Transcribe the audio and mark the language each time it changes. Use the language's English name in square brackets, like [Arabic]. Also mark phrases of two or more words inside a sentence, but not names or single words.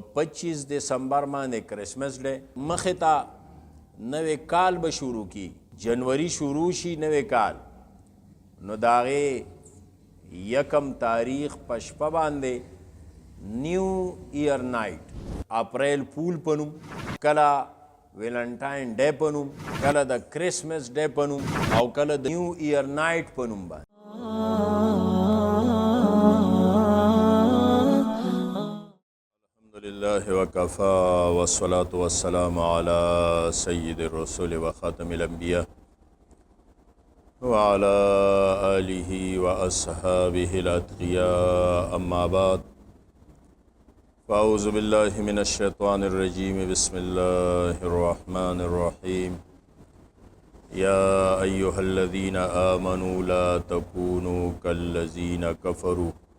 [Pashto] 25 دسمبر باندې کرسمس ډے مخې ته نوې کال به شروع کی جنوری شروع شي نوې کال نو د هغې 1 تاریخ په شپه باندې نیو ایئر نایټ اپریل پول په نوم کله ویلنټاین ډے په نوم کله د کرسمس ډے په نوم او کله د نیو ایئر نایټ په نوم باندې [Arabic] الحمدلله وکفا والصلاة والسلام على سید الرسول وخاتم الانبیاء وعلى آله وأصحابه الأتقياء أما بعد فأعوذ بالله من الشيطان الرجيم بسم الله الرحمن الرحيم يا أيها الذين آمنوا لا تكونوا كالذين كفروا